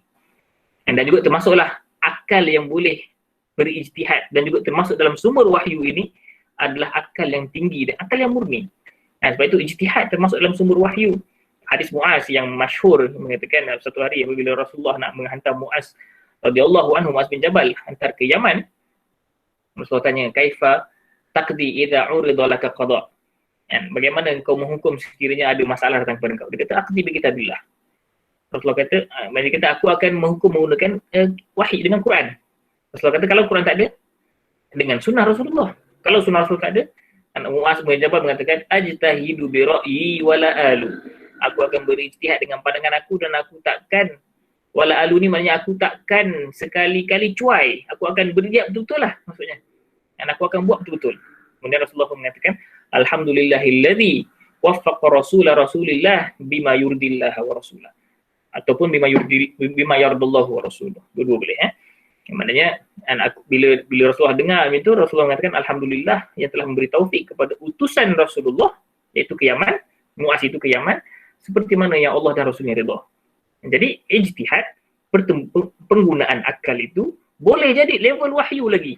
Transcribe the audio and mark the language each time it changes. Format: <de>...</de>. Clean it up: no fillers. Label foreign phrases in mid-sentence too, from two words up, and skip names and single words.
<ms>Dan juga termasuklah akal yang boleh berijtihad, dan juga termasuk dalam sumber wahyu ini adalah akal yang tinggi dan akal yang murni. Sebab itu ijtihad termasuk dalam sumber wahyu. Hadis Muaz yang masyhur mengatakan satu hari apabila Rasulullah nak menghantar Muaz</ms> <ar>رضي الله عنه,</ar> <ms>Muaz bin Jabal hantar ke Yaman, Rasulullah tanya,</ms> <ar>كيف تقضي إذا عرض لك قضاء?</ar> <ms>Bagaimana engkau menghukum sekiranya ada masalah datang kepada engkau? Dia kata</ms> <ar>أقضي بكتاب الله.</ar> <ms>Rasulullah kata, dia kata aku akan menghukum menggunakan wahyi dengan Quran. Rasulullah kata kalau Quran tak ada, dengan sunnah Rasulullah. Kalau sunnah Rasul tak ada, Muaz bin Jabal mengatakan</ms> <ar>أجتهد برأيي ولا آلو.</ar> <ms>Aku akan berijtihad dengan pandangan aku, dan aku takkan,</ms> <ar>ولا آلو</ar> <ms>ni maknanya aku takkan sekali-kali cuai. Aku akan berijtihad betul-betul lah maksudnya. Dan aku akan buat betul-betul. Kemudian Rasulullah pun mengatakan</ms> <ar>الحمد لله الذي وفق رسول الله بما يرضي الله ورسوله. Ataupun بما يرضي الله ورسوله.</ar> <ms>Dua-dua boleh Maknanya bila Rasulullah dengar itu, Rasulullah mengatakan alhamdulillah yang telah memberi taufik kepada utusan Rasulullah, iaitu ke Yaman, Muaz itu ke Yaman, seperti mana yang Allah dan Rasulnya redha. Jadi ijtihad, penggunaan akal itu boleh jadi level wahyu lagi.</ms>